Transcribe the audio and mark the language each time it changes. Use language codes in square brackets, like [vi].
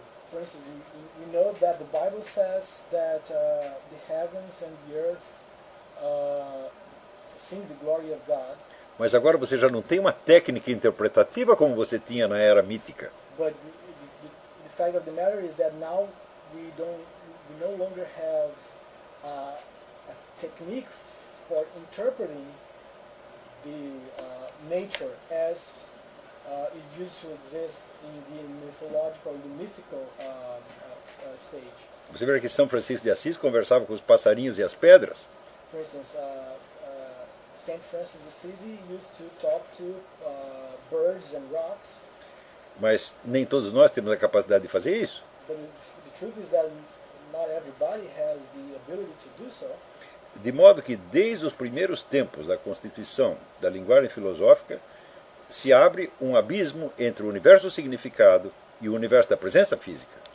[en] For instance, you know that the Bible says that the heavens and the earth sing the glory of God. [pt] Mas agora você já não tem uma técnica interpretativa como você tinha na era mítica. [en] But the fact of the matter is that now we no longer have a technique for interpreting the nature as it used to exist in the mythological, the mythical stage. [pt] Você vê que São Francisco de Assis conversava com os passarinhos e as pedras? [en] For instance, Saint Francis of Assisi used to talk to birds and rocks. [pt] Mas nem todos nós temos a capacidade de fazer isso. [en] But the truth is that not everybody has the ability to do so. [pt] De modo que desde os primeiros tempos da constituição da linguagem filosófica se abre um abismo entre o universo do significado e o universo da presença física.